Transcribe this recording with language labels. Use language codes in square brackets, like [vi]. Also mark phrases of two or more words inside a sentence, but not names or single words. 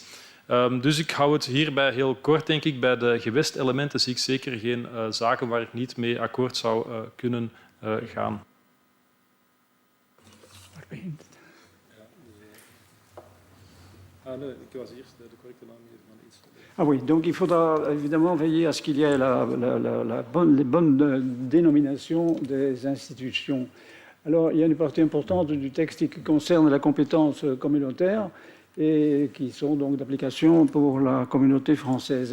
[nl] Dus ik hou het hierbij heel kort, denk ik. Bij de gewestelementen zie ik zeker geen zaken waar ik niet mee akkoord zou kunnen gaan. Nee, ik was eerst de correcte naamgeving van iets. [fr] Ah oui, donc il faudra évidemment veiller à ce qu'il y ait les bonnes dénominations des institutions. Alors, il y a une partie importante du texte qui concerne la compétence communautaire et qui sont donc d'application pour la communauté française.